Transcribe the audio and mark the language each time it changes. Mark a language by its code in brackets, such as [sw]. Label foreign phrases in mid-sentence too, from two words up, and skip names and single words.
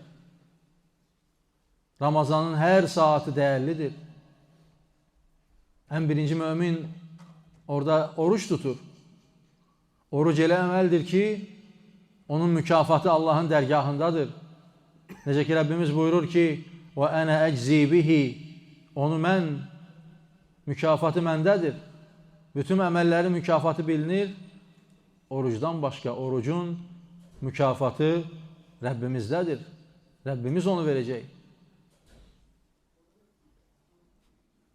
[az] Ramazanın hər saatı dəyərlidir. Ən birinci mömin orada oruç tutur. Oruc elə əməldir ki, onun mükafatı Allahın dərgahındadır. Necə ki, Rəbbimiz buyurur ki, [ar] وَأَنَا أَجْزِي بِهِ [az] Onu mən, mükafatı məndədir. Bütün əməllərin mükafatı bilinir. Orucdan başqa, orucun mükafatı Rəbbimizdədir. Rəbbimiz onu verəcək.